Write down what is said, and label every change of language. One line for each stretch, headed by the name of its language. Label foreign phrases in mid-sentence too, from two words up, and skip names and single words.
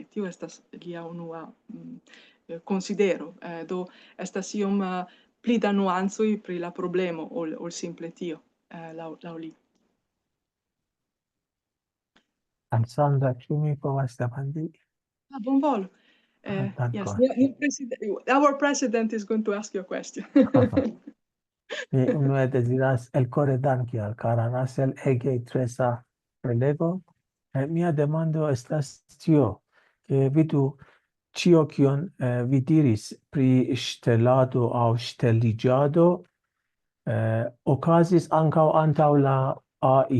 Esperanto: Tio estas lia unua konsidero. Do estas iom pli da nuancoj pri la problemo ol simple tio, laŭ li. Alessandra, ĉu mi povas demandi? Bonvolu.
English: Yes, our president is going to ask you a question.
Esperanto: Mi unue deziras elkore danki al kara Russell ege interesa prelego. Mia demando estas tio, ke vidu ĉio kion vi diris pri ŝtelado aŭ ŝteliĝado okazis ankaŭ antaŭ la AI.